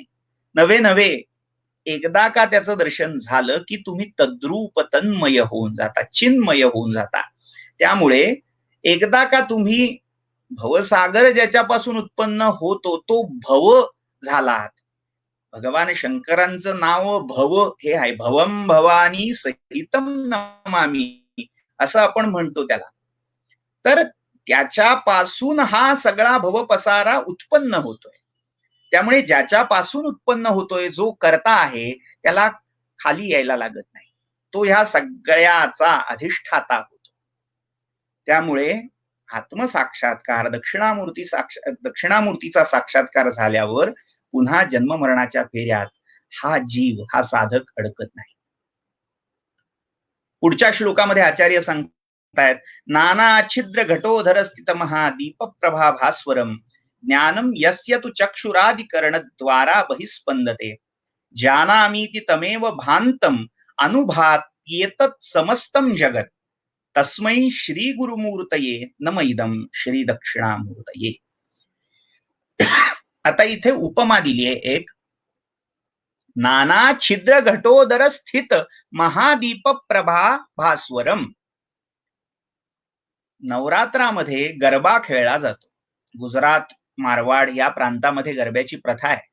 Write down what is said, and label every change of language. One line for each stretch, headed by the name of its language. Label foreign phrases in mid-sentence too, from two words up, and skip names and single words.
Marathi: नवे एकदा का त्याचं दर्शन झालं की तुम्ही तद्रूप तन्मय होऊन जाता, चिन्मय होऊन जाता. त्यामुळे एकदा का तुम्ही भवसागर ज्याच्यापासून उत्पन्न होतो तो भव झालात. भगवान शंकरांचं नाव भव हे आहे.
Sanskrit: भवम भवानी सहितम नमामि
Marathi: असं आपण म्हणतो त्याला. तर त्याच्यापासून हा सगळा भवपसारा उत्पन्न होतोय. त्यामुळे ज्याच्यापासून उत्पन्न होतोय, जो करता आहे, त्याला खाली यायला लागत नाही. तो ह्या सगळ्याचा अधिष्ठाता होतो. त्यामुळे आत्मसाक्षात्कार, दक्षिणामूर्तीचा साक्षात्कार झाल्यावर पुन्हा जन्म मरणाच्या फेऱ्यात हा जीव, हा साधक अडकत नाही. पुढच्या श्लोकामध्ये आचार्य सांगतायत,
Sanskrit: नाना छिद्र घटोधर स्थित महादीप प्रभा भास्वरम ज्ञानम यस्य तु चक्षुरादिकरण द्वारा बहिस्पंदते जानामीति तमेव भांतम अनुभात्येतत् समस्तम जगत तस्मै श्री गुरुमूर्तये नम इदं श्री दक्षिणामूर्तये.
Marathi: आता इथे उपमा दिली आहे एक.
Sanskrit: नाना छिद्र घटोदर स्थित महादीप प्रभा भास्वरम.
Marathi: नवरात्रामध्ये गरबा खेळला जातो. गुजरात, मारवाड या प्रांतामध्ये गरब्याची प्रथा आहे.